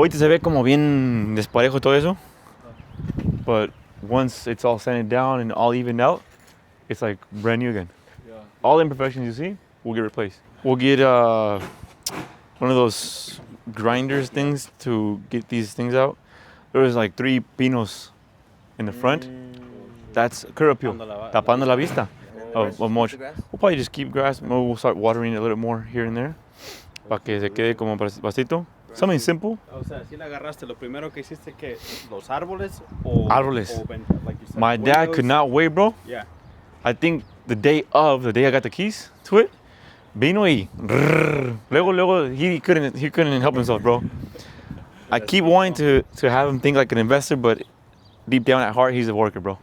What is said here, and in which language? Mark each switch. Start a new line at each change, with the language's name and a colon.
Spanish: Ahorita se ve como bien desparejo todo eso.
English: But once it's all sanded down and all evened out, it's like brand new again. Yeah. All the imperfections you see will get replaced. We'll get one of those grinders things to get these things out. There was like 3 pinos in the front. That's curb appeal,
Spanish: tapando la vista
English: of mulch. We'll probably just keep grass. Maybe we'll start watering it a little more here and there,
Spanish: para que se quede como pastito.
English: Something simple.
Spanish: O sea, si le agarraste, lo primero que hiciste que los árboles o Árboles.
English: like you said, My dad could not wait, bro. Yeah. I think the day I got the keys to it,
Spanish: vino y luego
English: he couldn't help himself, bro. I keep wanting to have him think like an investor, but deep down at heart, he's a worker, bro.